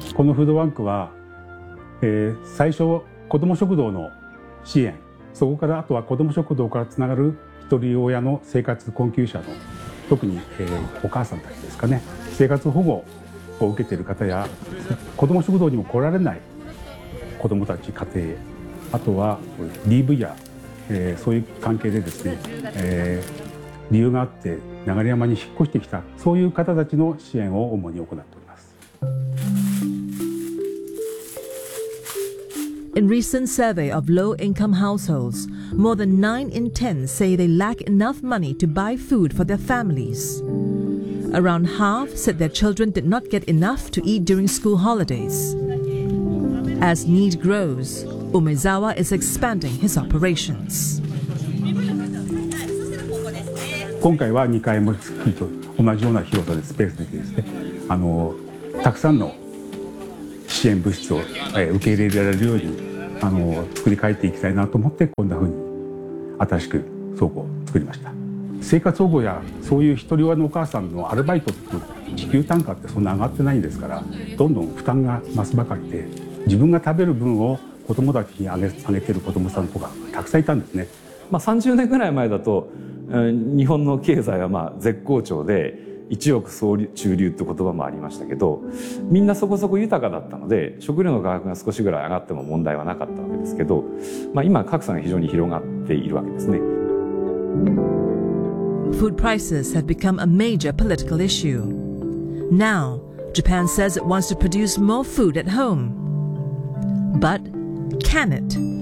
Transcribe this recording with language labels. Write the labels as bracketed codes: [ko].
[ja] このフードバンクは、最初子ども食堂の支援、そこからあとは子ども食堂からつながる一人親の生活困窮者の、特に、お母さんたちですかね、生活保護を受けている方や子ども食堂にも来られない子どもたち、家庭、あとは DV や、そういう関係でですね、理由があって流山に引っ越してきた、そういう方たちの支援を主に行っております。 [en] In recent survey of low income households, more than 9 in 10 say they lack enough money to buy food for their families. Around half said their children did not get enough to eat during school holidays. As need grows, Umezawa is expanding his operations. [ja] 今回は2階も同じような広さでスペースでですね、たくさんの支援物資を受け入れられるように作り変えていきたいなと思って、こんな風に新しく倉庫を作りました。生活保護やそういう一人親のお母さんのアルバイトって支給単価ってそんな上がってないんですから、どんどん負担が増すばかりで、自分が食べる分を子供たちにあげてる子供さんとかたくさんいたんですね。まあ、30年ぐらい前だと日本の経済はまあ絶好調で一億総中流って言葉もありましたけど、みんなそこそこ豊かだったので食料の価格が少しぐらい上がっても問題はなかったわけですけど、まあ、今格差が非常に広がっているわけですね。 [en] Food prices have become a major political issue. Now, Japan says it wants to produce more food at home. But can it?